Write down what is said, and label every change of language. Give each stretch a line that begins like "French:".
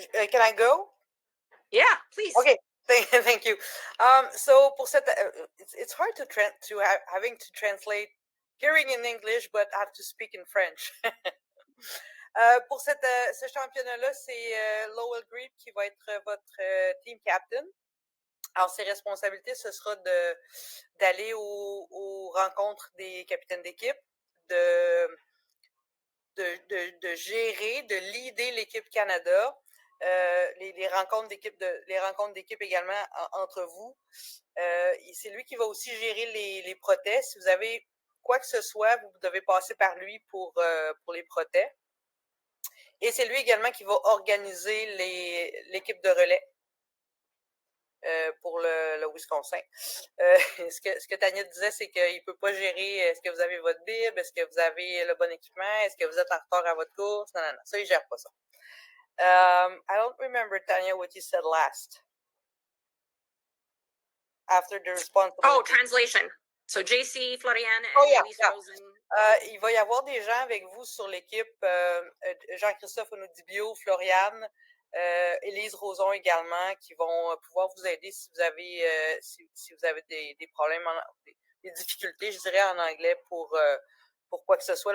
English: Can I go? Yeah, please. Okay, thank you. So
French: pour cette,
English: it's hard to having to translate hearing in English, but have to speak in French.
French: Pour ce championnat-là, c'est Lowell Grebe qui va être votre team captain. Alors, ses responsabilités, ce sera d'aller aux rencontres des capitaines d'équipe, de gérer, de leader l'équipe Canada, les rencontres d'équipe également entre vous. C'est lui qui va aussi gérer les protestes. Si vous avez quoi que ce soit, vous devez passer par lui pour les protestes. Et c'est lui également qui va organiser l'équipe de relais pour le Wisconsin. Ce que Tania disait, c'est qu'il ne peut pas gérer est-ce que vous avez votre bib, est-ce que vous avez le bon équipement, est-ce que vous êtes en retard à votre course. Non. Ça, il ne gère pas ça.
English: I don't remember, Tania, what you said last. After the responsibility. Oh, translation. So JC, Florian, and Elise Rosen.
French: Il va y avoir des gens avec vous sur l'équipe, Jean-Christophe Onodibio, Florian, Élise Roson également, qui vont pouvoir vous aider si vous avez des problèmes, des difficultés, je dirais en anglais, pour quoi que ce soit.